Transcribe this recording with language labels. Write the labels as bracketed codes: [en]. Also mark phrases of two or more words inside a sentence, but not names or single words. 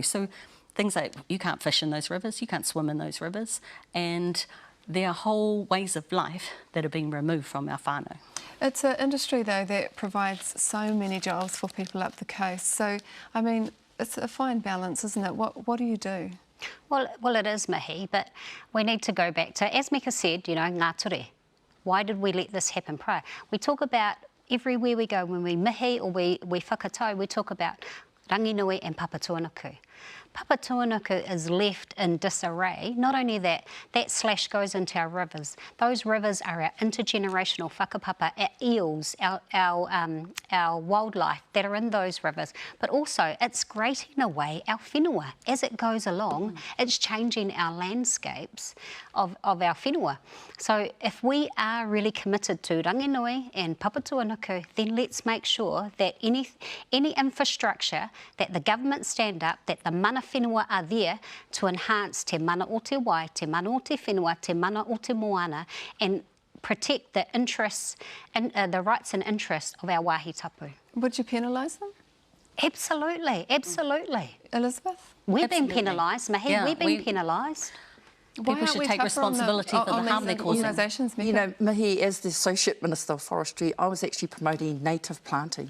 [en] So things like you can't fish in those rivers, you can't swim in those rivers, and there are whole ways of life that are being removed from our whānau. It's an industry, though, that provides so many jobs for people up the coast. So, I mean, it's a fine balance, isn't it? What do you do? Well, it is, Mihi, but we need to go back to, as Meka said, [mi] ngā ture. [en] Why did we let this happen prior? We talk about everywhere we go, when we mihi or we whakatau, we talk about ranginui and papatuanuku. Papatuanuku is left in disarray. Not only that, that slash goes into our rivers. Those rivers are our intergenerational whakapapa, our eels, our wildlife that are in those rivers. But also, it's grating away our whenua. As it goes along, it's changing our landscapes of our whenua. So if we are really committed to ranginui and papatuanuku, then let's make sure that any infrastructure that the government stand up, that the [mi] mana whenua [en] are there to enhance [mi] te mana o te wai, te mana o te whenua, te mana o te moana, [en] and protect the interests and the rights and interests of our [mi] wāhi tapu. [en] Would you penalise them? Absolutely, absolutely. Elizabeth? We've been penalised, Mihi, Yeah, we've been penalised. People should take responsibility for the harm they're causing. Mihi, as the Associate Minister of Forestry, I was actually promoting native planting.